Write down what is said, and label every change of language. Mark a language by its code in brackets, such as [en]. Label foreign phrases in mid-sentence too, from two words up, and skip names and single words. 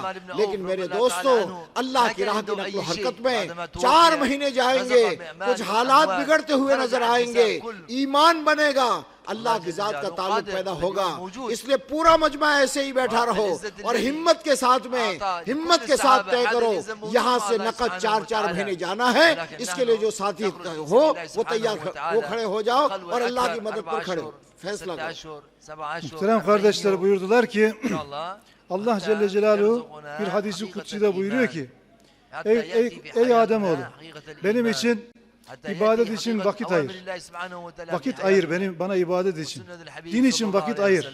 [ur] لیکن میرے دوستو، اللہ کی راہ کی نقل و حرکت میں 4 مہینے جائیں گے، کچھ حالات بگڑتے ہوئے نظر آئیں گے، ایمان بنے گا، اللہ کی ذات کا تعلق پیدا ہوگا۔ اس لیے پورا مجمع ایسے ہی بیٹھا رہو اور ہمت کے ساتھ طے کرو، یہاں سے نقد 4 مہینے جانا ہے۔ اس کے لیے جو ساتھی ہو وہ تیار، وہ کھڑے ہو جاؤ اور Allah کی مدد پر kھڑe فیصلہ کرو۔ [tr] Muhterem kardeşler, buyurdular ki Allah Celle Celaluhu bir hadisi kutsi'de buyuruyor ki ey Ademoğlu, benim için İbadet için vakit ayır. Vakit ayır bana ibadet için. Din için vakit ayır.